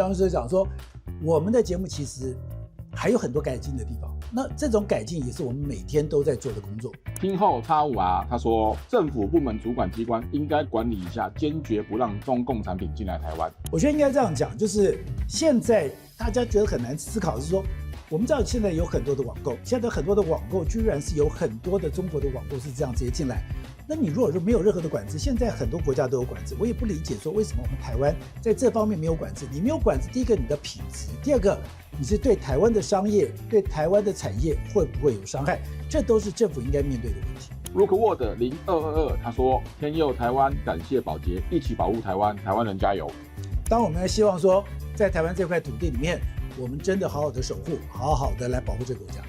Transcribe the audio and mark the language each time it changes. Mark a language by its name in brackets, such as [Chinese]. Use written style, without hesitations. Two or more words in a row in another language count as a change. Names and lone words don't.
[Chinese] 當時講說，我們的節目其實還有很多改進的地方，那這種改進也是我們每天都在做的工作。聽後X5R他說，政府部門主管機關應該管理一下，堅決不讓中共產品進來台灣。我覺得應該這樣講，就是現在大家覺得很難思考的是說，我們知道現在有很多的網購，現在很多的網購居然是有很多的中國的網購是這樣直接進來。那你如果说沒有任何的管制，現在很多國家都有管制，我也不理解說為什麼我们台灣在這方面沒有管制。你沒有管制，第一個你的品質，第二個你是對台灣的商業、對台灣的產業會不會有傷害，這都是政府應該面對的問題。 Rookwood 0222他說，天佑台灣，感謝寶傑，一起保護台灣，台灣人加油。當我們希望說，在台灣這塊土地裡面，我們真的好好的守護，好好的來保護這個國家。